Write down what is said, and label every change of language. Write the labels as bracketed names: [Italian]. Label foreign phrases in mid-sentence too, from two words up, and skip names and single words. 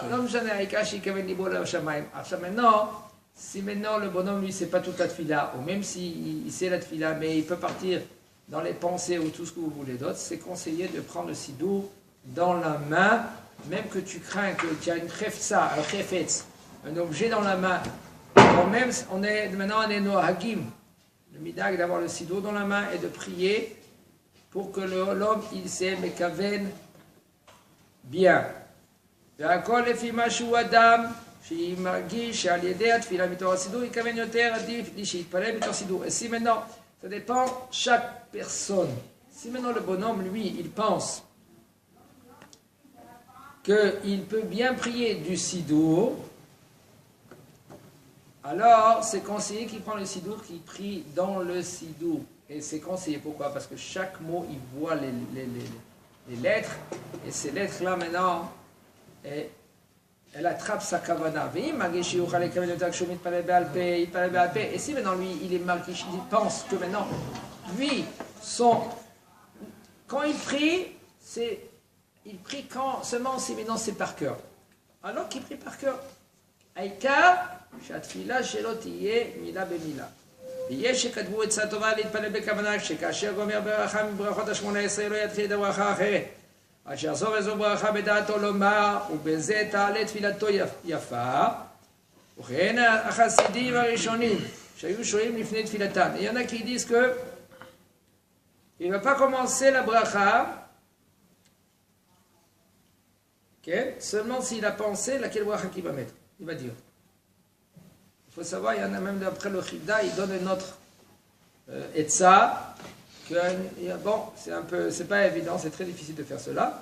[French] Non, maintenant, si maintenant le bonhomme, lui, sait pas toute la tfila, ou même s'il sait la tfila, mais il peut partir dans les pensées ou tout ce que vous voulez d'autre, c'est conseillé de prendre le sidour dans la main, même que tu crains que tu as une khefza, un khefetz, un objet dans la main. Même, maintenant on est nohagim, le midag d'avoir le sidour dans la main et de prier pour que l'homme, il sait mekaven bien. [Hebrew] והכל לפי מה שהוא אדם, שהיא מרגיש שעל ידי התפילה מתוך הסידור יכוון יותר עדיף לי שיתפלל מתוך סידור. [French] Et si maintenant, ça dépend chaque personne. Si maintenant le bonhomme, lui, il pense qu'il peut bien prier du sidour, alors c'est conseillé qu'il prend le sidour, qu'il prie dans le sidour. Et c'est conseillé, pourquoi? Parce que chaque mot, il voit les lettres, et ces lettres-là, maintenant, elle attrape sa kavana. Et si maintenant, lui, il est marqué, il pense que maintenant, lui, quand il prie, il prie seulement si maintenant c'est par cœur. Alors qu'il prie par cœur. [Hebrew] Aïkar, שהתפילה שלו תהיה מילה במילה. ויש שכתבו עצה טובה להתפלל בכוונה, שכאשר גומר ברכה מברכות ה-18 לא יתחיל את הברכה אחרת. עד שיחזור איזו ברכה בדעתו לומר, ובזה תעלה תפילתו יפה. וכן החסידים הראשונים שהיו שוהים לפני תפילתם. [French] Il y en a qui disent que il ne va pas commencer la bracha, okay, seulement s'il a pensé laquelle bracha qu'il va mettre. Il va dire. Il faut savoir, il y en a même d'après le Chida, il donne une autre etza, que bon, c'est pas évident, c'est très difficile de faire cela.